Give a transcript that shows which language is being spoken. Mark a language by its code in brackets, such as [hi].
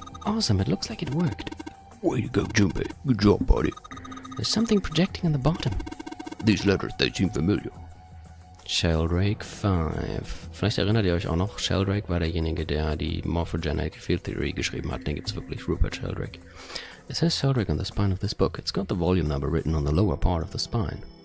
[en] Awesome, it looks like it worked. Way to go, Jimbei. Good job, buddy. There's something projecting on the bottom. These letters, they seem familiar. Sheldrake 5. [de] Vielleicht erinnert ihr euch auch noch, Sheldrake war derjenige, der die Morphogenetic Field Theory geschrieben hat. Den gibt's wirklich, Rupert Sheldrake. [en] It says Sheldrake on the spine of this book. It's got the volume number written on the lower part of the spine.